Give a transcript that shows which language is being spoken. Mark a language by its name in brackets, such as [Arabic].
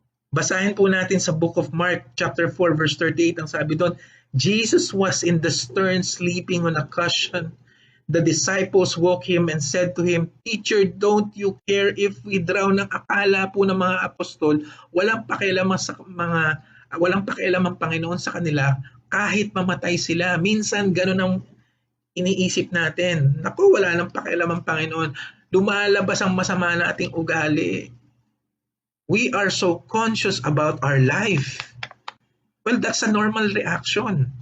[Filipino] Basahin po natin sa [English] book of Mark, chapter 4, verse 38, [Filipino] ang sabi doon, [English] Jesus was in the stern sleeping on a cushion. The disciples woke him and said to him, Teacher, don't you care if we drown? [Filipino] Ang akala po ng mga apostol, walang pakialam ang Panginoon sa kanila kahit mamatay sila. Minsan ganun ang iniisip natin. Naku, wala nang pakialam ang Panginoon. Lumalabas ang masama na ating ugali. [English] We are so conscious about our life. Well, that's a normal reaction.